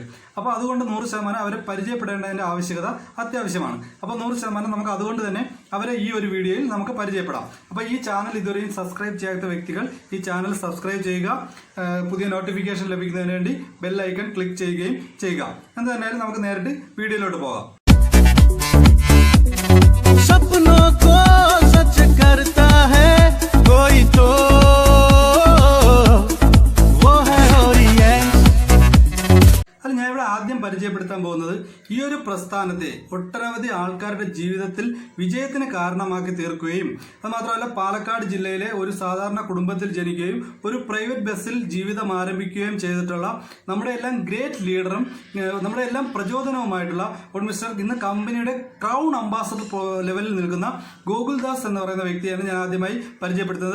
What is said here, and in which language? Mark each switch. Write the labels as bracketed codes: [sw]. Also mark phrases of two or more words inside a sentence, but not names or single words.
[ml] അപ്പോൾ അതുകൊണ്ട് 100% അവരെ പരിചയപ്പെടേണ്ടതിൻ്റെ ആവശ്യകത അത്യാവശ്യമാണ്. അപ്പോൾ 100% നമുക്ക് അതുകൊണ്ട് തന്നെ അവരെ ഈ ഒരു വീഡിയോയിൽ നമുക്ക് പരിചയപ്പെടാം. അപ്പോൾ ഈ ചാനൽ ഇതുവരെയും സബ്സ്ക്രൈബ് ചെയ്യാത്ത വ്യക്തികൾ ഈ ചാനൽ സബ്സ്ക്രൈബ് ചെയ്യുക, പുതിയ നോട്ടിഫിക്കേഷൻ ലഭിക്കുന്നതിന് വേണ്ടി [en] bell icon click [ml] ചെയ്യുകയും ചെയ്യുക. എന്ത് തന്നെയാലും നമുക്ക് നേരിട്ട് വീഡിയോയിലോട്ട് പോകാം. [hi] सपनों को सच करता है कोई तो वो है ओरिएंट. [ml] അത് ഞാൻ ഇവിടെ ആദ്യം പരിചയപ്പെടുത്താൻ പോകുന്നത് ഈ ഒരു പ്രസ്ഥാനത്തെ ഒട്ടനവധി ആൾക്കാരുടെ ജീവിതത്തിൽ വിജയത്തിന് കാരണമാക്കി തീർക്കുകയും അത് മാത്രമല്ല പാലക്കാട് ജില്ലയിലെ ഒരു സാധാരണ കുടുംബത്തിൽ ജനിക്കുകയും ഒരു പ്രൈവറ്റ് ബസ്സിൽ ജീവിതം ആരംഭിക്കുകയും ചെയ്തിട്ടുള്ള നമ്മുടെ എല്ലാം [en] great leader [ml] നമ്മുടെ എല്ലാം പ്രചോദനവുമായിട്ടുള്ള മിസ്റ്റർ ഇന്ന് കമ്പനിയുടെ [en] crown ambassador level [ml] നിൽക്കുന്ന ഗോകുൽദാസ് എന്ന് പറയുന്ന വ്യക്തിയാണ് ഞാൻ ആദ്യമായി പരിചയപ്പെടുത്തുന്നത്.